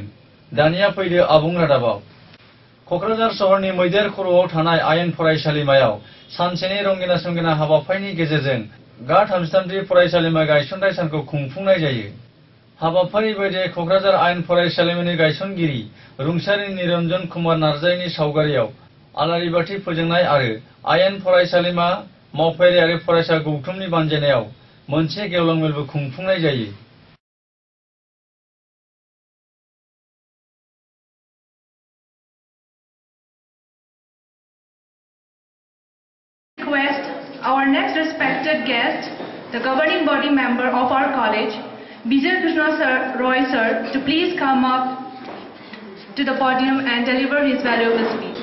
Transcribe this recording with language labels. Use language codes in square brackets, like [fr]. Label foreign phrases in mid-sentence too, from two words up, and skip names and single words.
[brx] दानिया फैदो आबुं रादाबाव। कक्राझार सहरनि मैदेर खर'आव थानाय आयेन फरायसालिमायाव सानसेनि रंगिना संगिना हाबाफारिनि गेजेरजों गा 33थि फरायसालिमा गायसनथाय सानखौ खुंफुंनाय जायो। हाबाफारि बायदियै कक्राझार आयेन फरायसालिमानि गायसनगिरि रुंसारि निरन्जन कुमार नार्जारिनि सावगारियाव आलारि बाथि फोजोंनाय आरो आयेन फरायसालिमा मावफारिया आरो फरायसा गौथुमनि बानजायनायाव मोनसे गेवलां मेलबो खुंफुंनाय जायो। [en] Request our next respected guest, the governing body member of our college, Bijay Krishna Roy sir, to please come up to the podium and deliver his valuable speech.